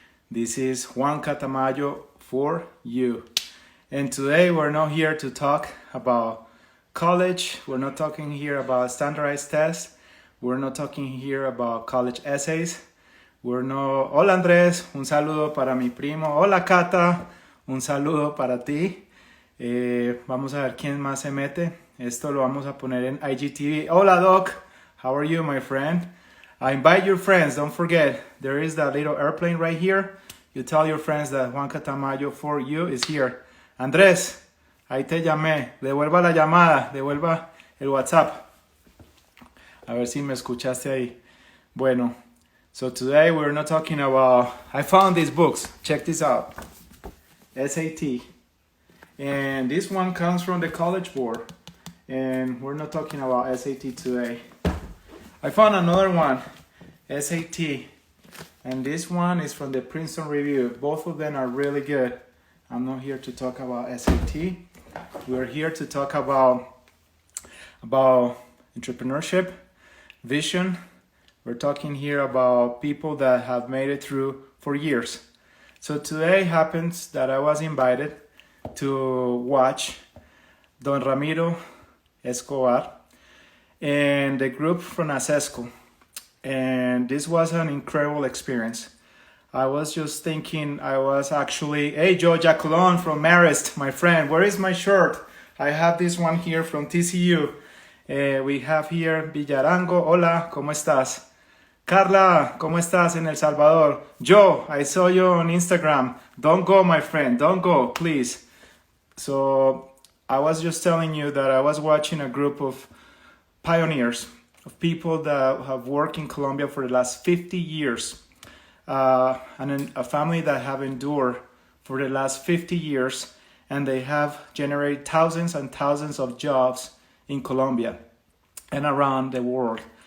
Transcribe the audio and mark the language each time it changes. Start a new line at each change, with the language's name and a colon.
English: This is Juan Catamayo for you. And today we're not here to talk about college. We're not talking here about standardized tests. We're not talking here about college essays.
Spanish: Hola Andrés, un saludo para mi primo. Hola Cata, un saludo para ti. Vamos a ver quién más se mete. Esto lo vamos a poner en IGTV.
English: Hola Doc, how are you my friend? Invite your friends, don't forget, there is that little airplane right here. You tell your friends that Juan Catamayo for you is here.
Spanish: Andrés, ahí te llamé, devuelva la llamada, devuelva el WhatsApp. A ver si me escuchaste ahí.
English: Bueno, so today we're not talking about, I found these books, check this out. SAT. And this one comes from the College Board. And we're not talking about SAT today. I found another one, SAT, and this one is from the Princeton Review. Both of them are really good. I'm not here to talk about SAT. We're here to talk about entrepreneurship, vision. We're talking here about people that have made it through for years. So today happens that I was invited to watch Don Ramiro Escobar and the group from ASESCO. And this was an incredible experience. I was just thinking, hey, Joe Jacolon from Marist, my friend, where is my shirt? I have this one here from TCU. We have here Villarango,
Spanish: hola, ¿cómo estás? Carla, ¿cómo estás en El Salvador?
English: Joe, I saw you on Instagram. Don't go, my friend, don't go, please. So I was just telling you that I was watching a group of pioneers, of people that have worked in Colombia for the last 50 years, and a family that have endured for the last 50 years, and they have generated thousands and thousands of jobs in Colombia and around the world.